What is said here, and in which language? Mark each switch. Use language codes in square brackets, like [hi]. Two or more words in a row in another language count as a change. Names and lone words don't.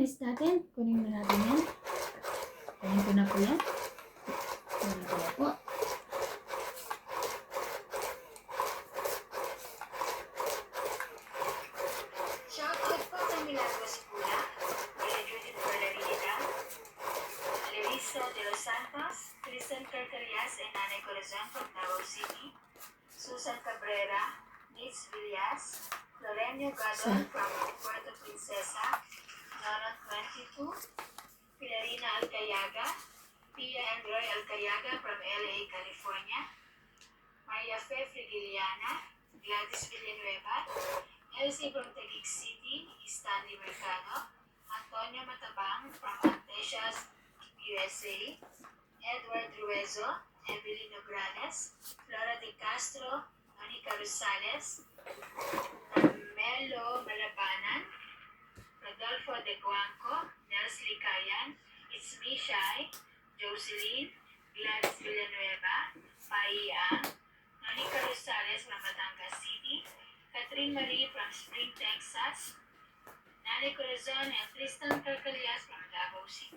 [tl] Kunin na natin yan. Kunin ko na po yan. Kunin ko na po. Shoutout po kay Milagros Pula, kay Judith Berlarina, Larissa de los Santos, Kristen Carcarias, and Nanay Corazon from Davao City, Susan Cabrera, Nitz Villas, Lorenio Gadon from Puerto Princesa, Nonot 22, Pilarina Alcayaga, Pia and Roy Alcayaga from LA, California, Maria Fe Frigiliana, Gladys Villanueva, Elsie from Taguig City, Stanley Mercado, Antonio Matabang from Antesias, USA, Edward Ruezo, Evelyn Nograles, Flora de Castro, Monica Rosales, Carmelo Malabanan, Rodolfo de Guanco, Nels Licayan, It's Me Shai, Jocelyn, Gladys Villanueva, Pai Ang, Monica Rosales from Batangas City, Catherine Marie from Spring, Texas, Nani Corazon, and Tristan Carcalias from Davao City.